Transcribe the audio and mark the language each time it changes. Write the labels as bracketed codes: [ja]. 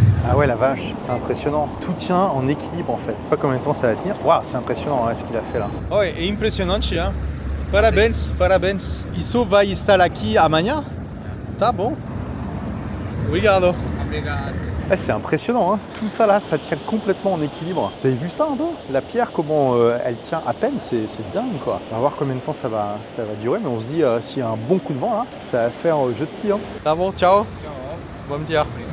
[fr] Ah ouais, la vache, c'est impressionnant. Tout tient en équilibre en fait. C'est pas combien de temps ça va tenir. Waouh, c'est impressionnant hein, ce qu'il a fait là. [pt] Oh, é impressionante, hein. Parabéns, parabéns. Isso vai estar aqui amanhã? Tá bom. Obrigado. [fr] Ah, c'est impressionnant, hein. Tout ça là, ça tient complètement en équilibre. Vous avez vu ça un peu? La pierre, comment elle tient à peine, c'est dingue quoi. On va voir combien de temps ça va durer, mais on se dit s'il y a un bon coup de vent là, ça va faire jeu de ski. Hein. [pt] Tá bon, ciao. Bon dia.